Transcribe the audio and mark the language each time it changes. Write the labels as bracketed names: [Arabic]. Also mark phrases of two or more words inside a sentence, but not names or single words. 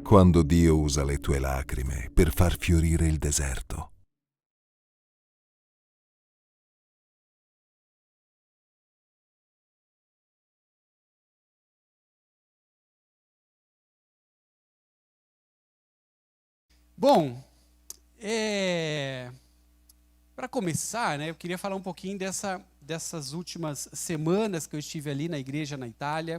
[Italian] Quando Dio usa le tue lacrime per far fiorire il deserto. [Portuguese] Bom, para começar, né, eu queria falar um pouquinho dessas últimas semanas que eu estive ali na igreja na Itália.